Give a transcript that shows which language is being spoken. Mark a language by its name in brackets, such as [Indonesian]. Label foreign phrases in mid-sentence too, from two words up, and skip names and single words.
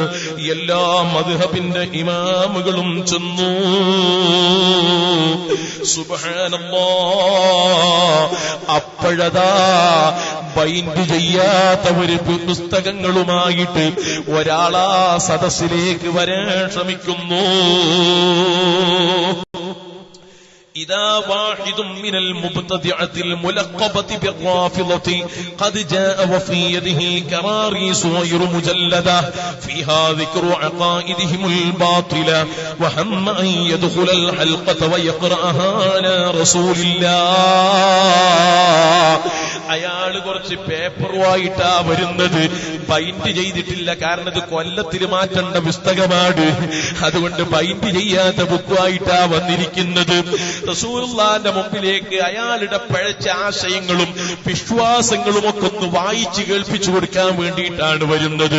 [Malayalam] എല്ലാ മദ്ഹബിന്റെ ഇമാമുകളും ചെന്നു. [Arabic] سبحان الله. [Malayalam] അപ്പോഴതാ ബൈൻഡ് ചെയ്യാത്ത ഒരു പുസ്തകങ്ങളുമായിട്ട് ഒരാളാ സദസ്സിലേക്ക് വരാൻ ശ്രമിക്കുന്നു. [Arabic] إذا واحد من المبتدعة الملقبة بالرافضة قد جاء وفي يده كراريس غير مجلدة فيها ذكر عقائدهم الباطلة وهم أن يدخل الحلقة ويقرأها على رسول الله. [Malayalam] അയാള് കുറച്ച് പേപ്പറുമായിട്ടാ വരുന്നത്, ബൈൻഡ് ചെയ്തിട്ടില്ല. കാരണം ഇത് കൊല്ലത്തിൽ മാറ്റേണ്ട പുസ്തകമാണ്, അതുകൊണ്ട് ബൈൻഡ് ചെയ്യാത്ത ബുക്കുമായിട്ടാ വന്നിരിക്കുന്നത്. റസൂലുള്ളാഹിന്റെ മുമ്പിലേക്ക് അയാളുടെ പഴച്ച ആശയങ്ങളും വിശ്വാസങ്ങളും ഒക്കെ ഒന്ന് വായിച്ചു കേൾപ്പിച്ചു കൊടുക്കാൻ വേണ്ടിയിട്ടാണ് വരുന്നത്.